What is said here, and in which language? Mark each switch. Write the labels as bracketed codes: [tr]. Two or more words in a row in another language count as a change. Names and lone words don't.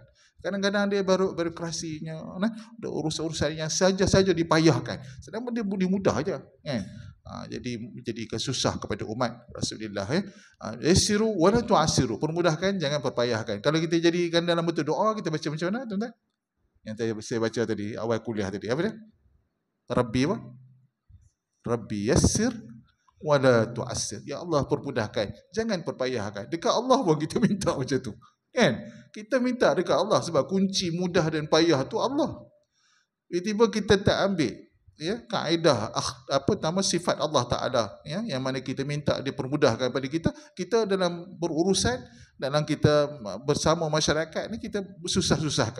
[ms] Kadang-kadang dia birokrasinya, urusan-urusan yang saja-saja dipayahkan. Sedangkan dia boleh mudah aja, kan? Jadi kesusah kepada umat Rasulullah. [ar] يسروا ولا تعسروا, [ms] permudahkan, jangan perpayahkan. Kalau kita jadikan dalam bentuk doa, kita baca macam mana, tuan-tuan? Yang saya baca tadi, awal kuliah tadi, apa dia? [ar] رب يسر ولا تعسر. [ms] Ya Allah, permudahkan, jangan perpayahkan. Dekat Allah pun kita minta macam tu. Kan? Kita minta dekat Allah sebab kunci mudah dan payah tu Allah. Tiba-tiba kita tak ambil kaedah sifat Allah Taala, yang mana kita minta dia permudahkan pada kita dalam berurusan, dalam kita bersama masyarakat ni kita susah-susahkan.